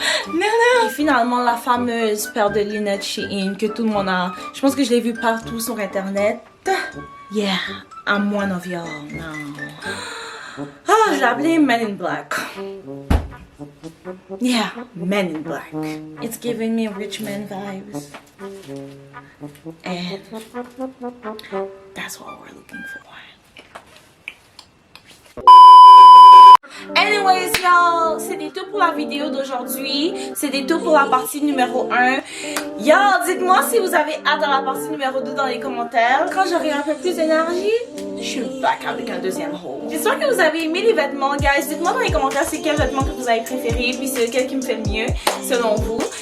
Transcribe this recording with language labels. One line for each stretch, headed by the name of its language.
French: No. Et finalement la fameuse paire de lunettes Shein que tout le monde a. Je pense que je l'ai vue partout sur internet.
English: Yeah, I'm one of y'all now.
French: Ah, je l'ai appelée Men in Black.
English: Yeah, Men in Black. It's giving me rich man vibes. And that's what we're looking for. Anyways, y'all,
French: c'était tout pour la vidéo d'aujourd'hui. C'était tout pour la partie numéro 1. Y'all, dites-moi si vous avez hâte à la partie numéro 2 dans les commentaires. Quand j'aurai un peu plus d'énergie, je suis back avec un deuxième haul. J'espère que vous avez aimé les vêtements, guys. Dites-moi dans les commentaires c'est quel vêtement que vous avez préféré, puis c'est lequel qui me fait le mieux, selon vous.